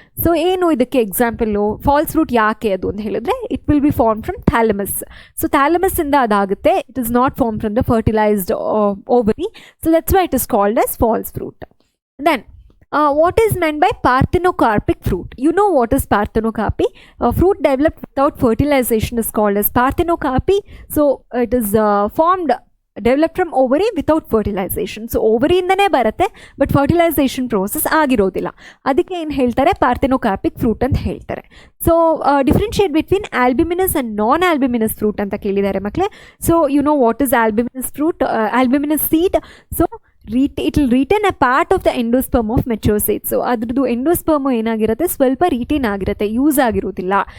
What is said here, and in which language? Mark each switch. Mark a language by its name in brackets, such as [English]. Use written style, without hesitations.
[Kannada] So ಏನು ಇದಕ್ಕೆ example falls fruit ಯಾಕೆ ಅದು ಅಂತ ಹೇಳಿದ್ರೆ [English] It will be form from thalamus. So [Kannada] ಥ್ಯಾಲಮಸ್ ಇಂದ ಅದಾಗುತ್ತೆ. [English] It is not form from the fertilized ovary. So that's why it is called as false fruit. Then what is meant by parthenocarpic fruit? You know what is parthenocarpy? Fruit developed without fertilization is called as parthenocarpy. So it is develop from ovary without fertilization. [Kannada] So ಓವರಿಯಿಂದನೇ ಬರುತ್ತೆ, but fertilisation process ಆಗಿರೋದಿಲ್ಲ. ಅದಕ್ಕೆ ಏನು ಹೇಳ್ತಾರೆ, ಪಾರ್ಥೆನೋಕಾರ್ಪಿಕ್ fruit ಅಂತ ಹೇಳ್ತಾರೆ. [English] so differentiate between albuminous and non albuminous fruit [Kannada] ಅಂತ ಕೇಳಿದ್ದಾರೆ ಮಕ್ಕಳೇ. [English] So you know what is albuminous fruit, albuminous seed. So it will retain a part of the endosperm of mature seeds. [Kannada] So ಅದ್ರದ್ದು ಎಂಡೋಸ್ಪರ್ಮ್ ಏನಾಗಿರುತ್ತೆ, ಸ್ವಲ್ಪ ರಿಟೇನ್ ಆಗಿರುತ್ತೆ, ಯೂಸ್ ಆಗಿರೋದಿಲ್ಲ.